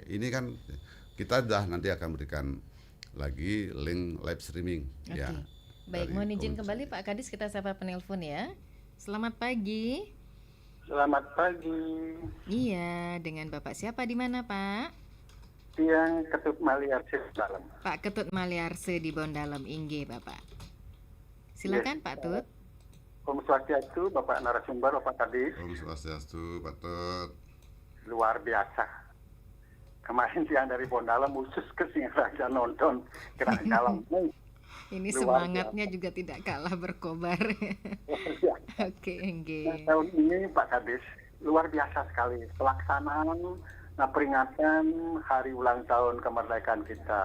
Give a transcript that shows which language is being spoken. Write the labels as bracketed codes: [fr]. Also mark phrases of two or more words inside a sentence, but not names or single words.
[id] Ini kan kita nanti akan berikan lagi link [en] live streaming. [id] Ya. Baik, mohon izin kembali Pak Kadis, kita sapa penelpon ya. Selamat pagi. Selamat pagi. Iya, dengan Bapak siapa di mana Pak? Yang Ketut Maliarse di Dalam. Pak Ketut Maliarse di Bondalam, Inggih Bapak. Silakan Pak Tut. [sa] Om Swastiastu, [id] Bapak narasumber, Bapak Kadis. [sa] Om Swastiastu, [id] Pak Tut. Luar biasa. Kemarin siang dari Bondalam khusus ke Singaraja nonton gerak jalan. Ini semangatnya juga tidak kalah berkobar. Oke, nah, tahun ini Pak Kadis luar biasa sekali pelaksanaan peringatan hari ulang tahun kemerdekaan kita.